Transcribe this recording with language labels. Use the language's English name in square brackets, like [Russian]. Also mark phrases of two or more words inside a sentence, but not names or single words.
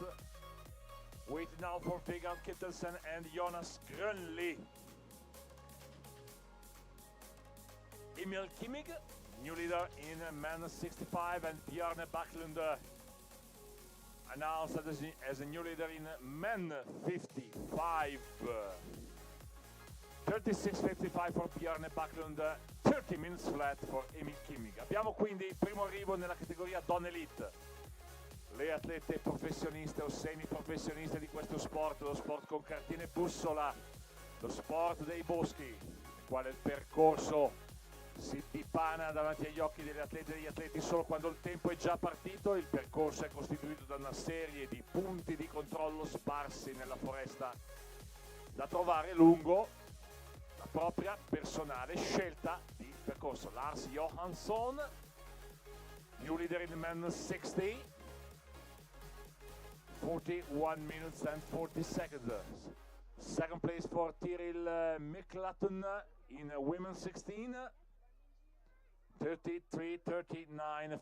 [English] Waiting now for Vegard Kittelsen and Jonas Grönli. Emil Kimmig, new leader in men 65, and Bjarne Backlund announced as a new leader in men 55. 36:55 for Bjarne Backlund, 30 minutes flat for Emil Kimmig. [Italian] Abbiamo quindi il primo arrivo nella categoria Donne Elite. Le atlete professioniste o semiprofessioniste di questo sport, lo sport con cartine e bussola, lo sport dei boschi, nel quale il percorso si dipana davanti agli occhi delle atlete e degli atleti solo quando il tempo è già partito. Il percorso è costituito da una serie di punti di controllo sparsi nella foresta da trovare lungo la propria personale scelta di percorso. [English] Lars Johansson, new leader in the men 60. 41 minutes and 40 seconds. Second place for Tiril Miklaten in women 16. 33:39.